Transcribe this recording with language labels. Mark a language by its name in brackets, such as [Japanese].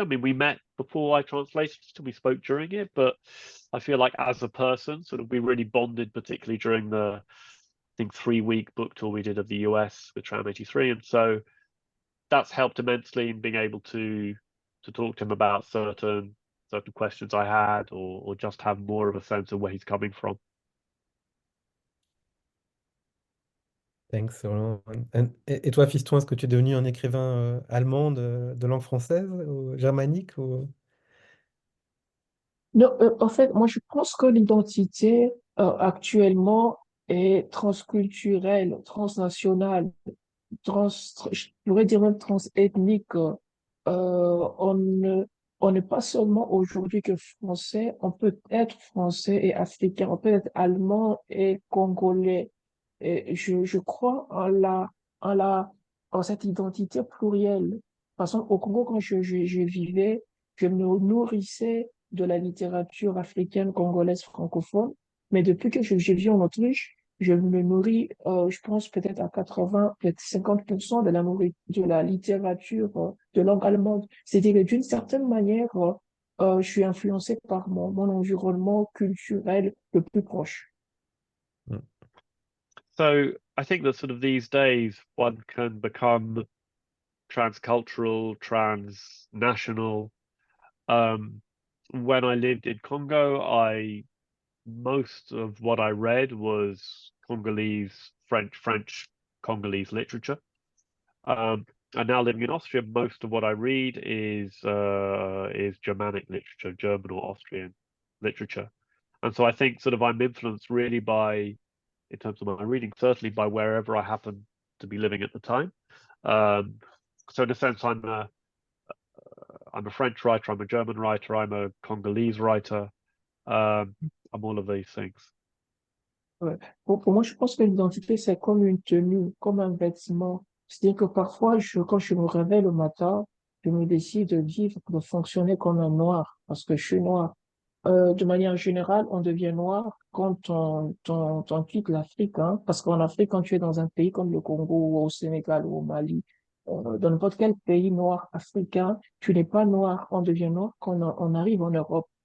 [English] I mean, we met before I translated it, we spoke during it, but I feel like as a person, sort of, we really bonded, particularly during the, I think, 3-week book tour we did of the US with Tram 83, and so that's helped immensely in being able to talk to him about certain questions I had, or just have more of a sense of where he's coming from. Thanks, Roland. [French] Et toi, Fiston, est-ce que tu es devenu un écrivain allemand de langue française ou germanique ou... Non, en fait, moi, je pense que l'identité actuellement est transculturelle, transnationale, je pourrais dire même transethnique. On ne, on n'est pas seulement aujourd'hui que français, on peut être français et africain, on peut être allemand et congolais. Et je crois en la, en cette identité plurielle. Par exemple, au Congo, quand je vivais, je me nourrissais de la littérature africaine, congolaise, francophone. Mais depuis que je vis en Autriche, je me nourris, je pense peut-être à 80, peut-être 50% de la littérature de langue allemande. C'est-à-dire que d'une certaine manière, je suis influencé par mon environnement culturel le plus proche. Mm. [English] So I think that sort of these days one can become transcultural, transnational. When I lived in Congo, most of what I read was Congolese, French Congolese literature. And now living in Austria, most of what I read is Germanic literature, German or Austrian literature. And so I think sort of I'm influenced really by, in terms of my reading, certainly by wherever I happen to be living at the time. So in a sense, I'm a French writer, I'm a German writer, I'm a Congolese writer. I'm all of these things. [French] Ouais. Pour moi, je pense que l'identité, c'est comme une tenue, comme un vêtement. C'est-à-dire que parfois, quand je me réveille le matin, je me décide de vivre, de fonctionner comme un noir, parce que je suis noir. De manière générale, on devient noir quand on quitte l'Afrique, hein, parce qu'en Afrique, quand tu es dans un pays comme le Congo ou au Sénégal ou au Mali, dans n'importe quel pays noir africain, tu n'es pas noir, on devient noir quand on arrive en Europe.